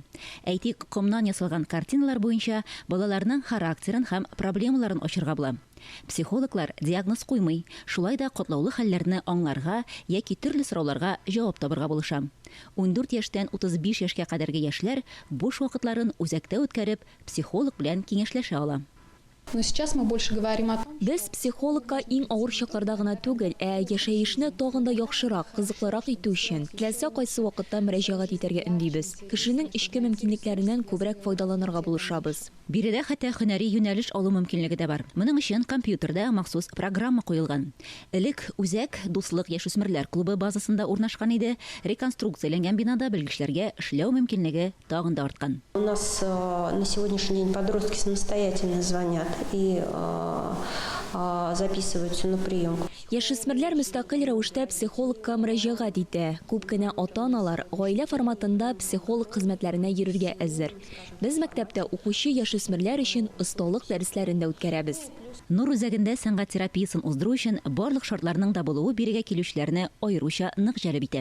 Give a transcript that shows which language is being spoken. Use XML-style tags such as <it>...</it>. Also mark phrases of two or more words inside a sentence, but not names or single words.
<tt>Әйтик, комнан ясалган картиналар буенча балаларның характерын һәм проблемаларын ачырга була. Психологлар диагноз куймый, шулай да катлаулы хәлләрне аңларга яки төрле сорауларга җавап табырга булыша. 14 яшьтән 35 яшькә кадәрге яшьләр буш вакытларын үзәктә үткәреп, психолог белән киңәшләшә ала.</tt> <ru>Но сейчас мы больше говорим о том,</ru> <tt>Без психологка иң авыр чакларда гына түгел, яшәешне тагын да яхшырак, кызыклырак итү өчен теләсә кайсы вакытта мөрәҗәгать итәргә өндибез. Кешенең эчке мөмкинлекләреннән күбрәк файдаланырга булышабыз. Биредә хәтта һөнәри юнәлеш алу мөмкинлеге дә бар. Моның өчен компьютерда махсус программа куелган. Элек үзәк дуслык яшүсмерләр клубы базасында урнашкан иде, реконструкцияләнгән бинада белгечләргә эшләү мөмкинлеге тагын да арткан.</tt> <ru>У нас на сегодняшний день подростки самостоятельно звонят и записываются на прием.</ru> <tt>Яшүсмерләр мөстәкыйль рәвештә психологка мөрәҗәгать итә. Күп кенә ата-аналар гаилә форматында психолог хезмәтләренә йөрергә әзер. Без мәктәптә укучы яшүсмерләр өчен осталык дәресләрендә үткәрәбез. Нур үзәгендә сәнгать терапиясын уздыру өчен барлык шартларның да булуы бирегә килүчеләрне аеруча нык җәлеп итә.</tt>